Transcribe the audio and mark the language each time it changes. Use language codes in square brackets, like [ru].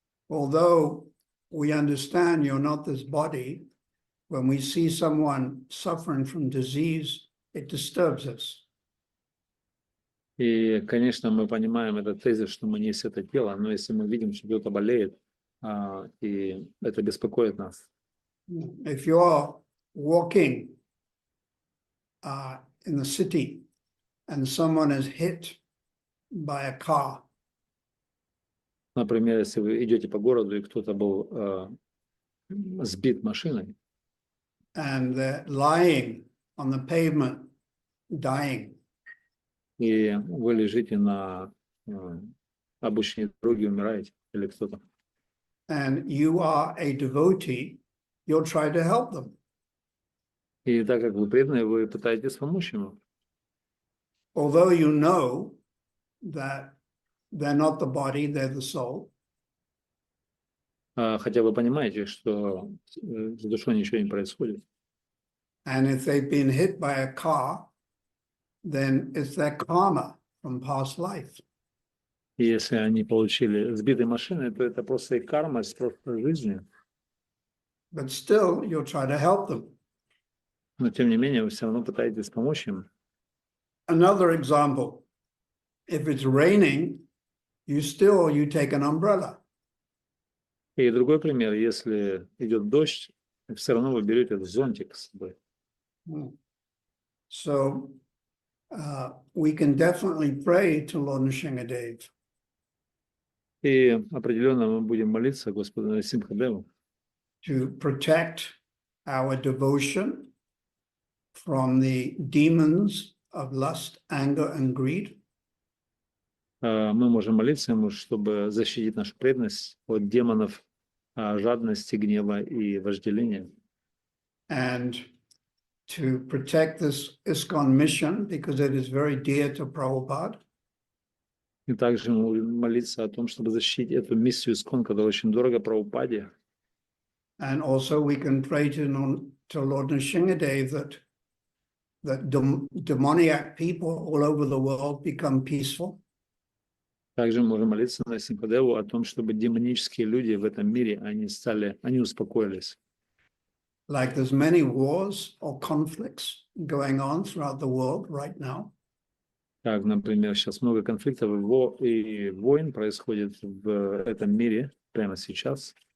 [en] Although we understand you're not this body, when we see someone suffering from disease, it disturbs us. [ru] И, конечно, мы понимаем этот тезис, что мы не есть это тело, но если мы видим, что кто-то болеет, и это беспокоит нас. [en] If you're walking in the city and someone is hit by a car, [ru] Например, если вы идете по городу, и кто-то был сбит машиной, [en] and they're lying on the pavement, dying, [ru] и вы лежите на обочине дороги, умираете, или кто-то, [en] and you are a devotee, you'll try to help them. [ru] и так как вы преданные, вы пытаетесь помочь ему. [en] Although you know that they're not the body, they're the soul. [ru] Хотя вы понимаете, что с душой ничего не происходит. [en] And if they've been hit by a car, then it's their karma from past life. [ru] И если они получили сбитой машиной, то это просто их карма из прошлой жизни. [en] But still, you'll try to help them. [ru] Но тем не менее, вы все равно пытаетесь помочь им. [en] Another example, if it's raining, you take an umbrella. [ru] И другой пример, если идет дождь, все равно вы берете зонтик с собой. [en] So we can definitely pray to Lord Nrsingadev. [ru] И определенно мы будем молиться Господу Нарсингхадеву, [en] to protect our devotion from the demons of lust, anger, and greed. [ru] Мы можем молиться Ему, чтобы защитить нашу преданность от демонов жадности, гнева и вожделения. [en] And to protect this ISKCON mission, because it is very dear to Prabhupada. [ru] И также мы будем молиться о том, чтобы защитить эту миссию ИСККОН, которая очень дорого Прабхупаде. [en] And also we can pray to Lord Nrsingadev that demoniac people all over the world become peaceful. [ru] Также мы можем молиться Нарсингхадеву о том, чтобы демонические люди в этом мире, они успокоились. [en] Like there's many wars or conflicts going on throughout the world right now. [ru] Как, например, сейчас много конфликтов и войн происходит в этом мире прямо сейчас.